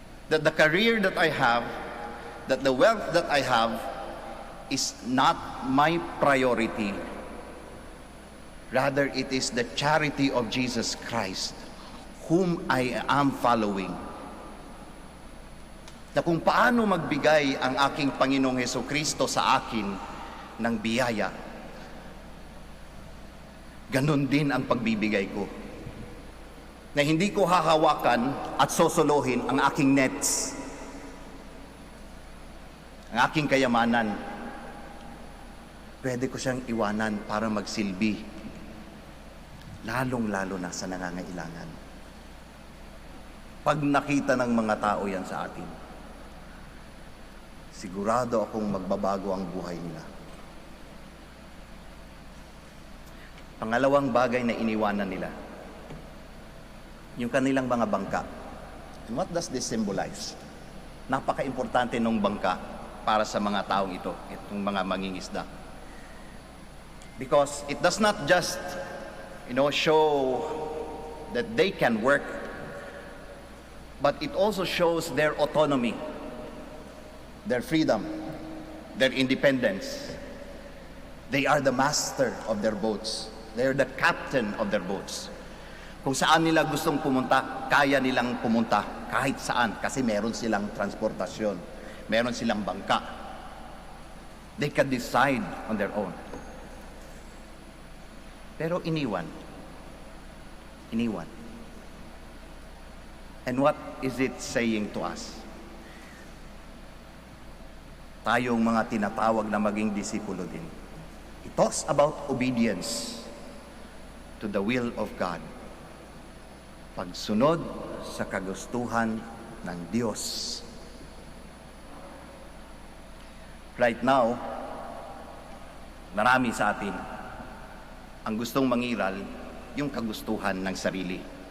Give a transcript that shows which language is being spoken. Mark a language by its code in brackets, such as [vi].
[en] That the career that I have, that the wealth that I have, is not my priority. Rather, it is the charity of Jesus Christ, whom I am following. [tl] Na kung paano magbigay ang aking Panginoong Hesukristo sa akin ng biyaya, ganun din ang pagbibigay ko. Na hindi ko hahawakan at sosolohin ang aking nets, ang aking kayamanan. Pwede ko siyang iwanan para magsilbi, lalong-lalo na sa nangangailangan. Pag nakita ng mga tao yan sa atin, sigurado akong magbabago ang buhay nila. Pangalawang bagay na iniwanan nila, yung kanilang mga bangka. [en] And what does this symbolize? [tl] Napaka-importante ng bangka para sa mga taong ito, itong mga mangingisda. [en] Because it does not just, show that they can work, but it also shows their autonomy, their freedom, their independence. They are the master of their boats. They are the captain of their boats. [tl] Kung saan nila gustong pumunta, kaya nilang pumunta kahit saan kasi meron silang transportasyon, meron silang bangka. [en] They can decide on their own. [tl] Pero iniwan. [en] And what is it saying to us? [tl] Tayong mga tinatawag na maging disipulo din. [en] It talks about obedience to the will of God. [tl] Pagsunod sa kagustuhan ng Diyos. [en] Right now, [tl] marami sa atin ang gustong mangiral yung kagustuhan ng sarili.